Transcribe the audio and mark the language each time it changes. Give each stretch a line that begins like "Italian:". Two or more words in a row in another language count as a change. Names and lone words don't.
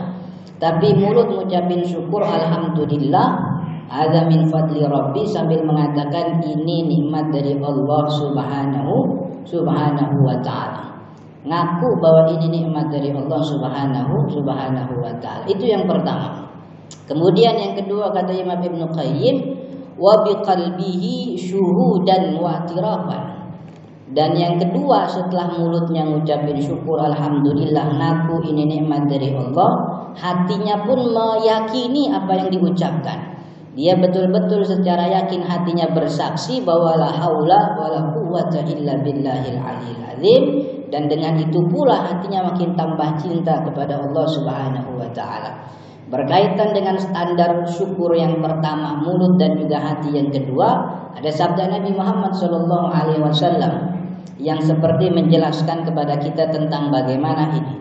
Indonesian: Tapi mulut mengucapin syukur, alhamdulillah,
Arabic: هذا من فضل ربي,
Indonesian: sambil mengatakan ini nikmat dari Allah
Arabic: سبحانه وتعالى.
Indonesian: Ngaku bahwa ini nikmat dari Allah
Arabic: سبحانه وتعالى.
Indonesian: Itu yang pertama. Kemudian yang kedua, kata Imam Ibnu Qayyim,
Arabic: وبقلبه شهودا واعترافا.
Indonesian: Dan yang kedua, setelah mulutnya ngucapin syukur alhamdulillah, ngaku ini nikmat dari Allah, hatinya pun meyakini apa yang diucapkan. Dia betul-betul secara yakin hatinya bersaksi bahwa
Arabic: لا حول ولا قوة إلا بالله العلي العظيم.
Indonesian: Dan dengan itu pula hatinya makin tambah cinta kepada Allah
Arabic: سبحانه وتعالى.
Indonesian: Berkaitan dengan standar syukur yang pertama, mulut dan juga hati yang kedua, ada sabda Nabi Muhammad SAW yang seperti menjelaskan kepada kita tentang bagaimana ini.